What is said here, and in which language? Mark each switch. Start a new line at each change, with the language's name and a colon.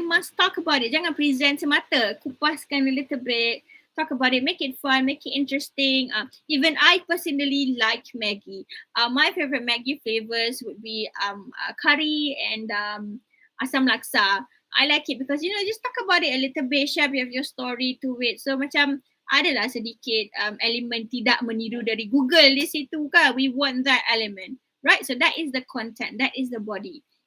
English: You must talk about it.
Malay: Jangan present semata. Kupaskan
English: a little bit. Talk about it. Make it fun. Make it interesting. Even I personally like Maggi. My favorite Maggi flavors would be curry and asam laksa. I like it because, you know, just talk about it a little bit, share your story to it.
Malay: So macam adalah sedikit elemen tidak meniru dari Google di situ kan.
English: We want that element, right? So that is the content, that is the body.